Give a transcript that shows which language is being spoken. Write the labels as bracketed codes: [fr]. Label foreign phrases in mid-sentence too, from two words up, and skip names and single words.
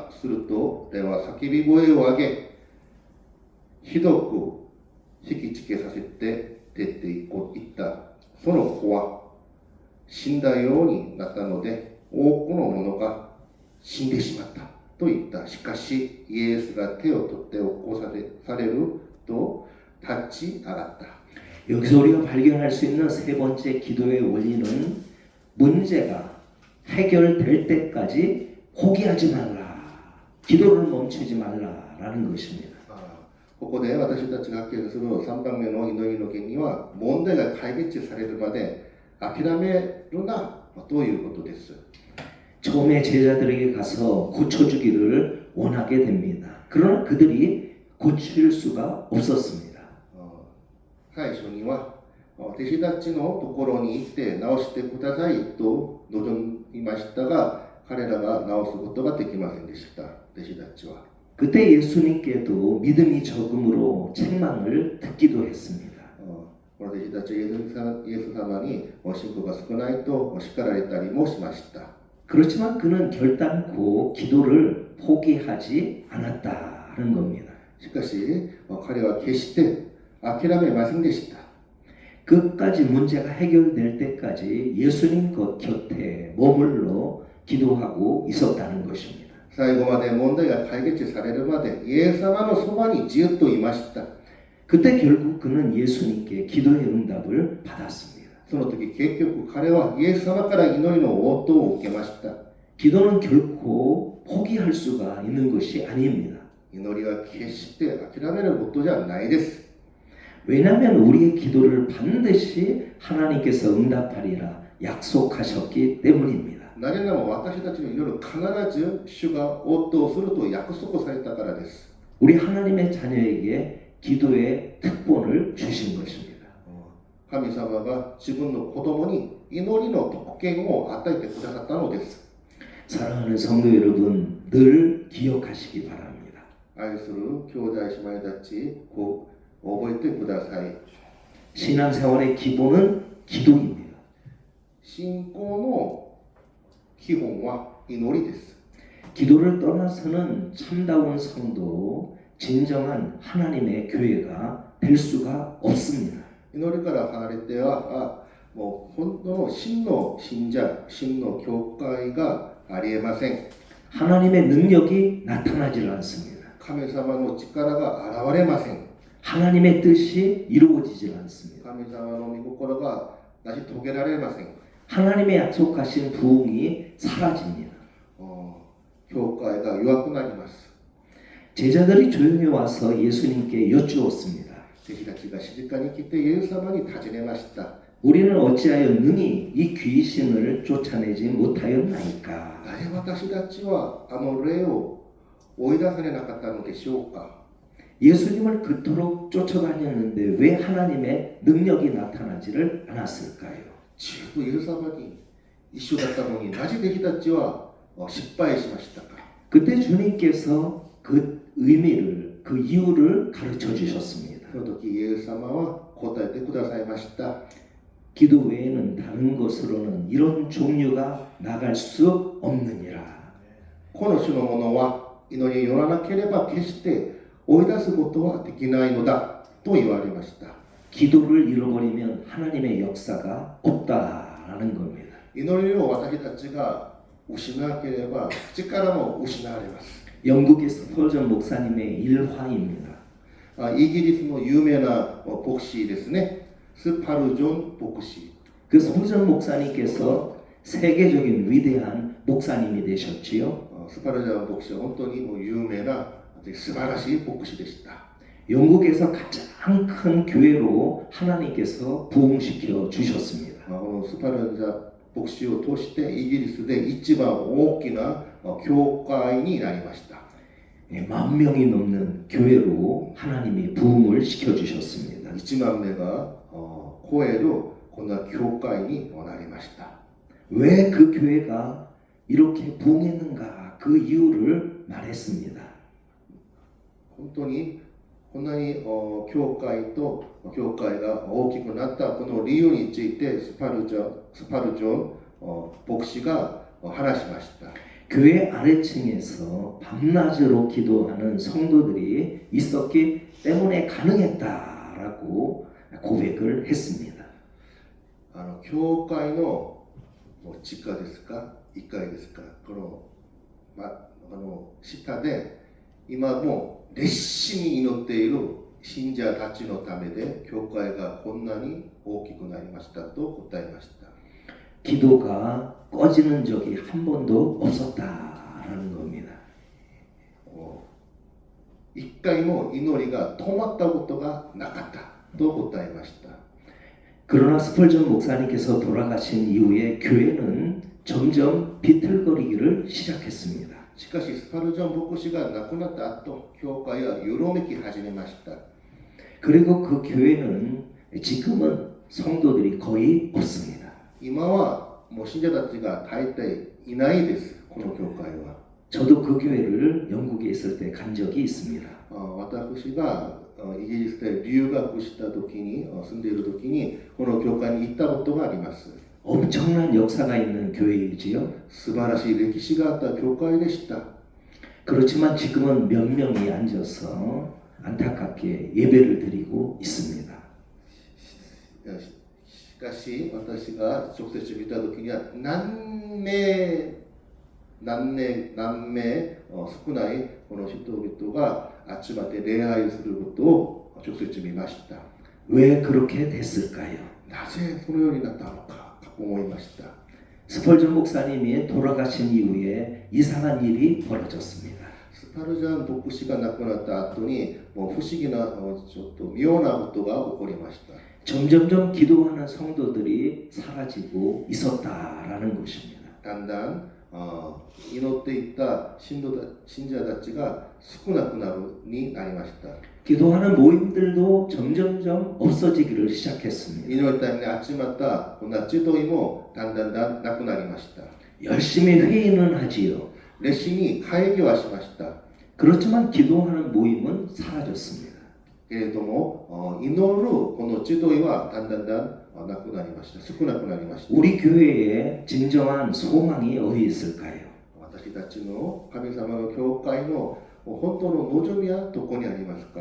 [ja] すると霊は叫び声を上げ、ひどく引きつけさせて出て行った。その子は死んだようになったので、多くの者が死んでしまったと言った。しかし、イエスが手を取って起こされると立ち上がった。 [ko] 여기서 우리가 발견할 수 있는 세 번째 기도의 원리는 문제가 해결될 때까지 포기하지 말라. 기도를 멈추지 말라라는 것입니다. [ja] ここで私たちが発見する3番目の祈りの原理は、問題が解決されるまで諦めるなということです。 [ko] 처음에 제자들에게 가서 고쳐주기를 원하게 됩니다. 그러나 그들이 고칠 수가 없었습니다. [ja] 最初には弟子たちのところに行って直してくださいと望みましたが、彼らが直すことができませんでした。弟子たちは。 [ko] 그때 예수님께도 믿음이 적음으로 책망을 듣기도 했습니다. [ja] この弟子たちイエス様に信仰が少ないと叱られたりもしました。 [ko] 그렇지만 그는 결단코 기도를 포기하지 않았다는 겁니다. [ja] しかし彼は決して諦めませんでした。 [ko] 끝까지 문제가 해결될 때까지 예수님 곁에 머물러 기도하고 있었다는 것입니다. [ja] 最後まで問題が解決されるまでイエス様のそばにずっといました。 [ko] 그때 결국 그는 예수님께 기도의 응답을 받았습니다. [ja] その時結局彼はイエス様から祈りの応答を受けました。 [ko] 기도는 결코 포기할 수가 있는 것이 아닙니다. [ja] 祈りは決して諦めることじゃないです。 [ko] 왜냐하면 우리의 기도를 반드시 하나님께서 응답하리라 약속하셨기 때문입니다. [ja] なぜなら私たちの祈りを必ず主が応答すると約束されたからです。 [ko] 우리 하나님의 자녀에게 기도의 특권을 주신 것입니다. [ja] 神様が自分の子供に祈りの特権を与えてくださったのです。 [ko] 사랑하는 성도 여러분, 늘 기억하시기 바랍니다. [ja] 愛する兄弟姉妹たち、覚えてください。 [ko] 신앙생활의 기본은 기도입니다. [ja] 信仰の基本は祈りです。 [ko] 기도를 떠나서는 참다운 성도, 진정한 하나님의 교회가 될 수가 없습니다. [ja] 祈りから離れては、もう本当の真の信者、真の教会がありえません。 [ko] 하나님의 능력이 나타나질 않습니다. [ja] 神様の力が現れません。 [ko] 하나님의 뜻이 이루어지질 않습니다. [ja] 神様の御心が成し遂げられません。 [ko] 하나님의 약속하신 부흥이 사라집니다. [ja] 教会が弱くなります。 [ko] 제자들이 조용히 와서 예수님께 여쭈었습니다. [ja] 弟子たちが静かに来てイエス様に尋ねました。 [ko] 우리는 어찌하여 능히 이 귀신을 쫓아내지 못하였나이까? [ja] なぜ私たちはあの霊を追い出されなかったのでしょうか。 [ko] 예수님을 그토록 쫓아다녔는데 왜 하나님의 능력이 나타나지를 않았을까요? [ja] ずっとイエス様に一緒だったのになぜ弟子たちは失敗しましたか。 [ko] 그때 주님께서 그 의미를, 그 이유를 가르쳐 주셨습니다. [ja] その時イエス様は答えてくださいました。 [ko] 기도 외에는 다른 것으로는 이런 종류가 나갈 수 없느니라. [ja] この種のものは祈りによらなければ決して追い出すことはできないのだと言われました。 [ko] 기도를 잃어버리면 하나님의 역사가 없다라는 겁니다. [ja] 祈りを私たちが失わなければ力も失われます。 [ko] 영국의 스펄전 목사님의 일화입니다. [ja] イギリスの有名な牧師ですね。スパルジョン牧師。 [ko] 그 스펄전 목사님께서 세계적인 위대한 목사님이 되셨지요. [ja] スパルジョン牧師は本当にもう有名な素晴らしい牧師でした。 [ko] 영국에서 가장 큰 교회로 하나님께서 부흥시켜 주셨습니다. [ja] このスパルジョン牧師を通してイギリスで一番大きな教会になりました。 [ko] 만 명이 넘는 교회로 하나님이 부흥을 시켜 주셨습니다. [ja] 1 万名が超えるこんな教会になりました。 [ko] 왜 그 교회가 이렇게 부흥했는가 그 이유를 말했습니다. [ja] 本当にこんなに教会と教会が大きくなったこの理由についてスパルジョン牧師が話しました。 [ko] 교회 아래층에서 밤낮으로 기도하는 성도들이 있었기 때문에 가능했다라고 고백을 했습니다. [ja] 教会の地下ですか1階ですかこの下で今も熱心に祈っている信者たちのためで教会がこんなに大きくなりましたと答えました。 [ko] 기도가 꺼지는 적이 한 번도 없었다라는 겁니다. [ja] 一回も祈りが止まったことがなかったと答えました。 [ko] 그러나 스펄전 목사님께서 돌아가신 이후에 교회는 점점 비틀거리기를 시작했습니다. [ja] しかしスパルジョン牧師が亡くなった後、教会はよろめき始めました。 [ko] 그리고 그 교회는 지금은 성도들이 거의 없습니다. [ja] 今はもう信者たちが大体いないです。この教会は。 [ko] 저도 그 교회를 영국에 있을 때 간 적이 있습니다. [ja] 私がイギリスで留学した時に住んでいる時にこの教会に行ったことがあります。 [ko] 엄청난 역사가 있는 교회이지요. [ja] 素晴らしい歴史があった教会でした。 [ko] 그렇지만 지금은 몇 명이 앉아서 안타깝게 예배를 드리고 있습니다. [ja] しかし私が直接見た時には何名少ないこの人々が集まって礼拝することを直接見ました。 [ko] 왜 그렇게 됐을까요? [ja] なぜこのようになったのか思いました。 [ko] 스펄전 목사님이 돌아가신 이후에 이상한 일이 벌어졌습니다. [ja] スパルジャン牧師が亡くなった後にもう不思議なちょっと妙なことが起こりました。 [ko] 점점점 기도하는 성도들이 사라지고 있었다라는 것입니다. [ja] だんだん祈っていった信者たちが少なくなるになりました。 [ko] 기도하는 모임들도 점점점 없어지기를 시작했습니다. [ja] 祈りために集まったこんな集いもだんだんなくなりました。 [ko] 열심히 회의는 하지요. [ja] 熱心に会議はしました。 [ko] 그렇지만 기도하는 모임은 사라졌습니다. [ja] けれども祈るこの集いはだんだんなくなりました。少なくなりました。 [ko] 우리 교회에 진정한 소망이 어디 있을까요? [ja] 私たちの神様の教会の本当の望みはどこにありますか？